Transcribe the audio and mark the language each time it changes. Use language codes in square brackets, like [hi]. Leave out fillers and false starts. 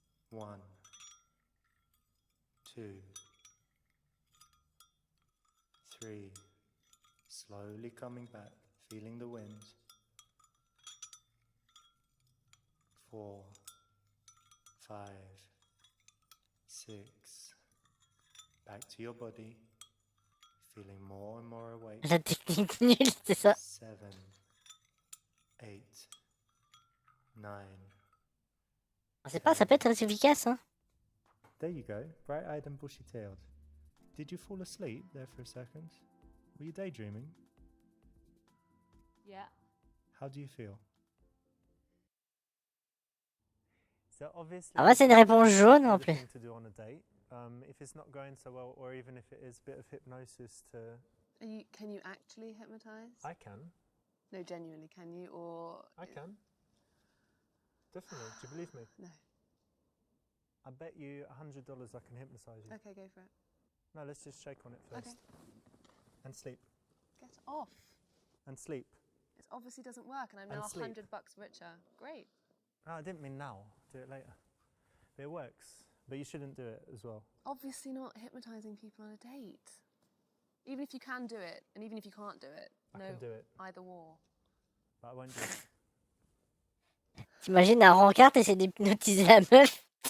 [en] 1, 2, 3, slowly coming back, feeling the wind. 4, 5, 6, back to your body, feeling more and more awake. [fr] La technique nulle, c'est ça. [en] 7, 8, 9. [fr] On sait pas, ça peut être très efficace, hein. [en] There you go, bright-eyed and bushy-tailed. Did you fall asleep there for a second? Were you daydreaming? Yeah. How do you feel? So obviously, [fr] Ah ouais, c'est une réponse jaune en plus. [en] to do on a date. If it's not going so well, or even if it is a bit of hypnosis to... Can you actually hypnotize? I can. No, genuinely, can you? Or I can. Definitely. Do you believe me? No. I bet you $100 I can hypnotise you. Okay, go for it. No, let's just shake on it first. Okay. And sleep. Get off. And sleep. It obviously doesn't work, and I'm And now sleep. $100 richer. Great. No, I didn't mean now. Do it later. But it works. But you shouldn't do it as well. Obviously not hypnotizing people on a date. Even if you can do it, and even if you can't do it, I no, can do it, either war. but I won't do it. [fr] T'imagines un rencard, t'essaies d'hypnotiser la meuf.